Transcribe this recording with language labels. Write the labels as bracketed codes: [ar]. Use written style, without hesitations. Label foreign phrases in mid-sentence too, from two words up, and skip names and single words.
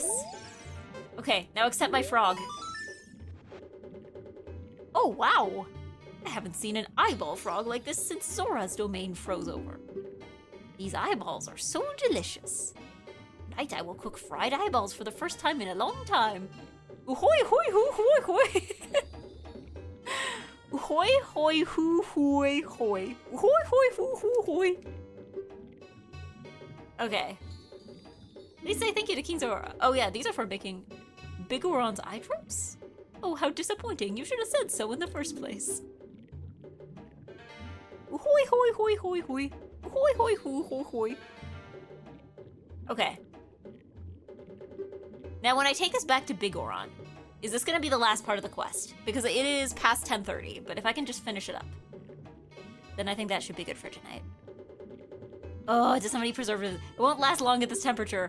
[en] Okay, now accept my frog. Oh, wow! I haven't seen an eyeball frog like this since Sora's domain froze over. These eyeballs are so delicious. Tonight I will cook fried eyeballs for the first time in a long time. Ahoy, hoy, hoo, hoy, hoy. Ahoy, hoy, hoo, hoy, hoy. Ahoy, hoy, hoo, hoo, hoy. Okay. Did he say thank you to King Zora? Oh yeah, these are for making Bigoron's eye drops? Oh, how disappointing. You should have said so in the first place. Ahoy, hoy, hoy, hoy, hoy. Ahoy, hoy, hoo, hoy, hoy. Okay. Now, when I take us back to Bigoron, is this gonna be the last part of the quest? Because it is past 10:30, but if I can just finish it up, then I think that should be good for tonight. Oh, does somebody preserve it? It won't last long at this temperature.